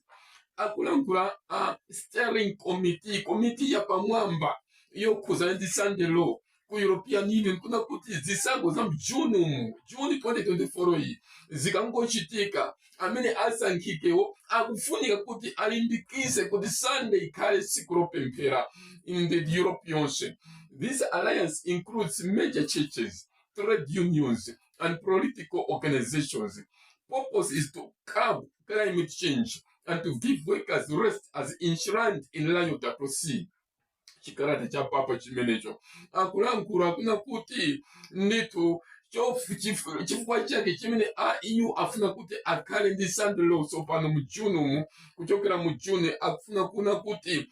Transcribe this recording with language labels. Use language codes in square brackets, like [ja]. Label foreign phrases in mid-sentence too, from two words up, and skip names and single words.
[ny] Akulankhula Steering Committee ya pamwamba yokhuza ndi Sunday Law ku European Union kuna kuti zisankho za June 2024 iyi zikangochitika amene asankhikewo akufunika kuti alimbikise kuti Sunday ikhale siku lopemphera [en] in the European Union. This alliance includes major churches, trade unions, and political organizations. purpose is to curb climate change and to give workers rest as enshrined in Laudato Si. [ny] Chikarata cha papa chimenecho akulankhula kuna kuti nditu chifukwa chake chimene EU afuna kuti akhale ndi standalone tsopano mu June umu, kuchokera mu June akufuna kuna kuti